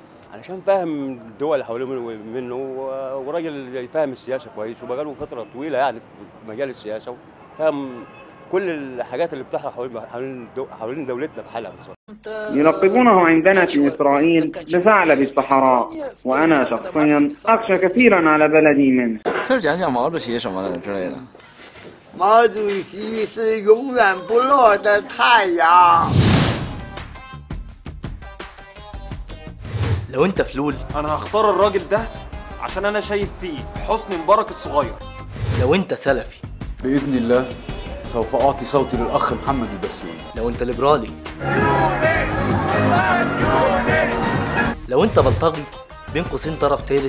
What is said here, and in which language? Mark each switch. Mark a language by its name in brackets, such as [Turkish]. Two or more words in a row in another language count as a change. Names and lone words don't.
[Arabic] علشان فاهم الدول اللي حواليه منه وراجل فاهم السياسه كويس، وبقاله فتره طويله يعني في مجال السياسه، وفاهم كل الحاجات اللي بتحصل حوالين دولتنا بحالها بالظبط. يلقبونه عندنا في إسرائيل بثعلب الصحراء، وأنا شخصيا أخشى كثيرا على بلدي منه. [Chinese] 就是讲讲毛主席什么的之类的。毛主席是永远不落的太阳。 [Arabic] لو انت فلول انا هختار الراجل ده عشان انا شايف فيه حسني مبارك الصغير. لو انت سلفي باذن الله سوف اعطي صوتي للاخ محمد البسيوني. لو انت ليبرالي، لو انت بلطجي بين قوسين طرف ثالث،